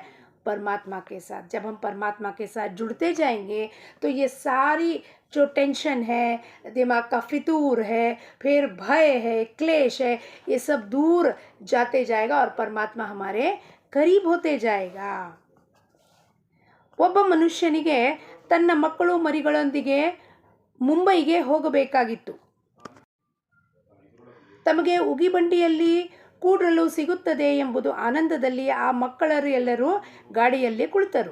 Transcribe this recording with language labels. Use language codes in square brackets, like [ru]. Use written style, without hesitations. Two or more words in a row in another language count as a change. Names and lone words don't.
[hi] परमात्मा के साथ। जब हम परमात्मा के साथ जुड़ते जाएंगे तो ये सारी जो टेंशन है, दिमाग का फितूर है, फिर भय है, क्लेश है, ये सब दूर जाते जाएगा और परमात्मा हमारे करीब होते जाएगा। [kn] ಒಬ್ಬ ಮನುಷ್ಯನಿಗೆ ತನ್ನ ಮಕ್ಕಳು ಮರಿಗಳೊಂದಿಗೆ ಮುಂಬೈಗೆ ಹೋಗಬೇಕಾಗಿತ್ತು. ತಮಗೆ ಉಗಿಬಂಡಿಯಲ್ಲಿ ಕೂಡಲು ಸಿಗುತ್ತದೆ ಎಂಬುದು ಆನಂದದಲ್ಲಿ ಆ ಮಕ್ಕಳರು ಎಲ್ಲರೂ ಗಾಡಿಯಲ್ಲಿ ಕುಳಿತರು.